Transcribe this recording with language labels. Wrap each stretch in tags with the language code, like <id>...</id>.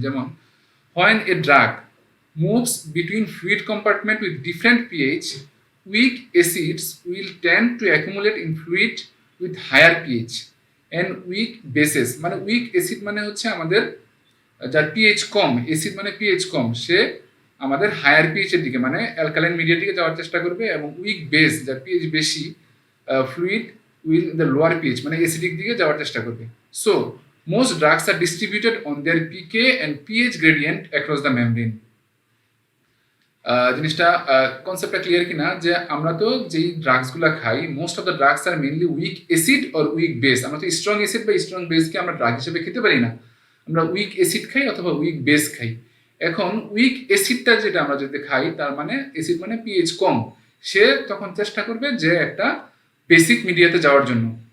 <bn>যেমন</bn> <en>when a drug moves between fluid compartment with different pH, weak acids will tend to accumulate in fluid with higher pH, and weak bases</en> <bn>মানে weak acid মানে হচ্ছে আমাদের যার pH কম, acid মানে pH কম, সে আমাদের higher pH এর দিকে মানে অ্যালকালাইন মিডিয়ার দিকে যাওয়ার চেষ্টা করবে, এবং উইক বেস যার পিএইচ বেশি, fluid will the lower pH মানে অ্যাসিডিক দিকে যাওয়ার চেষ্টা করবে।</bn> <en>So most drugs are distributed on their pK and pH gradient across the membrane.</en> <bn>জিনিসটা কনসেপ্টটা ক্লিয়ার কিনা, যে আমরা তো যেই ড্রাগসগুলো খাই,</bn> <en>Most of the drugs are mainly weak acid or weak base.</en> <bn>আমরা তো স্ট্রং অ্যাসিড বা স্ট্রং বেসকে আমরা ড্রাগ হিসেবে খেতে পারি না, আমরা উইক অ্যাসিড খাই অথবা উইক বেস খাই। এখন উইক অ্যাসিডটা যেটা আমরা যদি খাই, তার মানে অ্যাসিড মানে পিএইচ কম, সে তখন চেষ্টা করবে যে একটা বেসিক মিডিয়াতে যাওয়ার জন্য।</bn>